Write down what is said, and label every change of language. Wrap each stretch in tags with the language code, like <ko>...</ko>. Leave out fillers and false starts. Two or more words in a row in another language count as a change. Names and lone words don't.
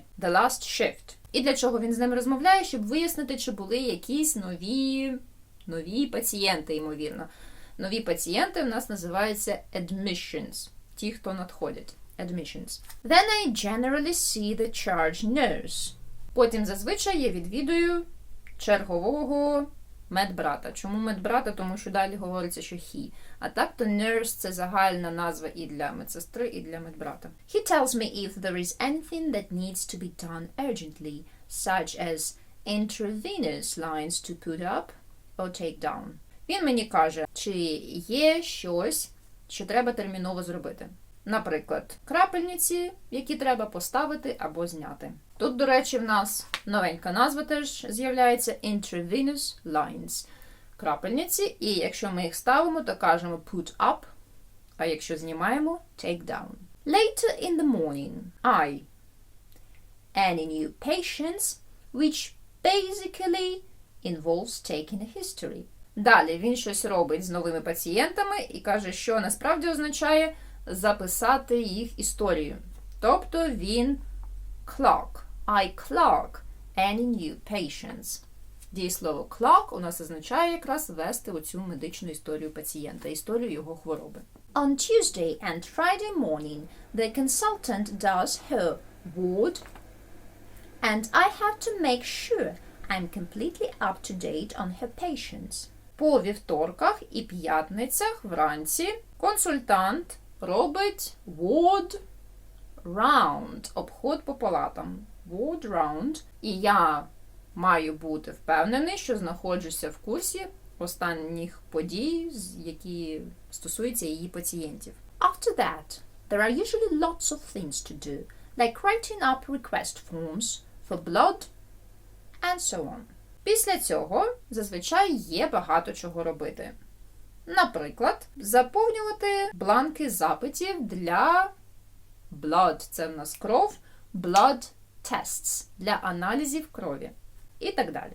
<en>The last shift.</en> <uk>І для чого він з ним розмовляє? Щоб вияснити, чи були якісь нові пацієнти, ймовірно. Нові пацієнти в нас називаються admissions. Ті, хто надходять. Admissions.</uk> <en>Then I generally see the charge nurse.</en> <uk>Потім зазвичай я відвідую чергового медбрата. Чому медбрата? Тому що далі говориться, що he. А так то nurse – це загальна назва і для медсестри, і для медбрата.</uk> <en>He tells me if there is anything that needs to be done urgently, such as intravenous lines to put up or take down.</en> <uk>Він мені каже, чи є щось, що треба терміново зробити. Наприклад, крапельниці, які треба поставити або зняти. Тут, до речі, в нас новенька назва теж з'являється</uk> <en>intravenous lines.</en> <uk>Крапельниці, і якщо ми їх ставимо, то кажемо</uk> <en>put up,</en> <uk>а якщо знімаємо,</uk> <en>take down. Later in the morning, any new patients, which basically involves taking a history.</en> <uk>Далі він щось робить з новими пацієнтами і каже, що насправді означає записати їх історію. Тобто він clock.</uk> <en>I clock any new patients.</en> <uk>Дієслово clock у нас означає якраз вести оцю медичну історію пацієнта, історію його хвороби.</uk> <en>On Tuesday and Friday morning, the consultant does her ward, and I have to make sure I'm completely up to date on her patients.</en> <uk>По вівторках і п'ятницях вранці консультант робить</uk> <en>ward round,</en> <uk>обход по палатам.</uk> <en>Ward round.</en> <uk>І я маю бути впевнений, що знаходжуся в курсі останніх подій, які стосуються її пацієнтів.</uk> <en>After that, there are usually lots of things to do, like writing up request forms for blood and so on.</en> <uk>Після цього зазвичай є багато чого робити. Наприклад, заповнювати бланки запитів для blood, це в нас кров,</uk> <en>blood tests,</en> <uk>для аналізів крові і так далі.</uk>